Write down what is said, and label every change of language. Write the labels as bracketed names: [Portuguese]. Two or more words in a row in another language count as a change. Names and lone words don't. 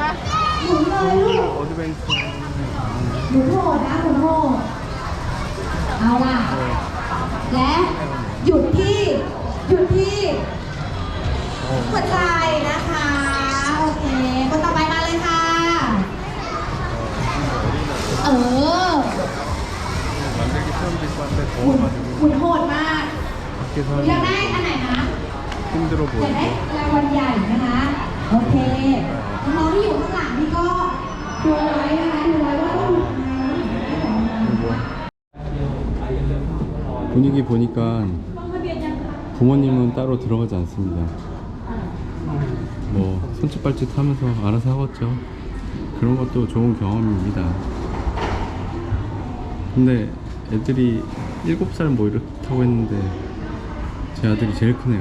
[Korean] 어드벤처 [Thai] เอาล่ะ และหยุดที่หัวใจนะคะ โอเค คนต่อไปมาเลยค่ะ [Korean] 만들기 처음도 있고 한데 [Thai] หมุน [Korean] 더워가지고 [Thai] หมุนโหดมาก [Korean] 밖에서 [Thai] อยากได้ [Korean] 하는 [Thai] อันไหนนะ [Korean] 힘들어 [Thai] อยากได้ [Korean] 보이고 [Thai] รางวัลใหญ่นะคะ โอเค น้องที่อยู่ข้างหลังนี่ก็ดูไว้นะคะ ดูไว้ว่าต้องหยุดนะ [Korean] 분위기 보니까 부모님은 따로 들어가지 않습니다. 뭐 손짓발짓 하면서 알아서 하겠죠. 그런 것도 좋은 경험입니다. 근데 애들이 7살 뭐 이렇다고 했는데 제 아들이 제일 크네요.